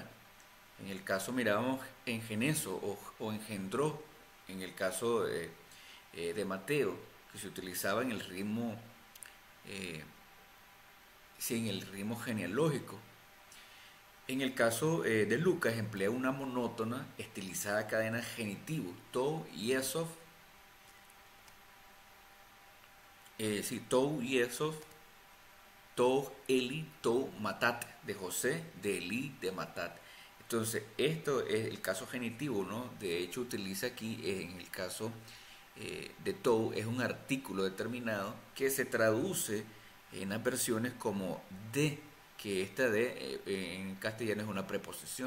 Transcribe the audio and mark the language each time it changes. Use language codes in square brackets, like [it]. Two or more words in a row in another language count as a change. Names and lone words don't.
[es] En el caso mirábamos en geneso o engendró, en el caso de Mateo, que se utilizaba en el ritmo sí, en el ritmo genealógico. En el caso de Lucas emplea una monótona, estilizada cadena genitivo, [el] τοῦ Ἰωσήφ, sí, τοῦ Ἰωσήφ, τοῦ Ἠλί, τοῦ Ματθάτ, [es] de José, de Eli, de Matat. Entonces, esto es el caso genitivo, ¿no? De hecho, utiliza aquí, en el caso de tou, es un artículo determinado que se traduce en las versiones como de, que esta de en castellano es una preposición.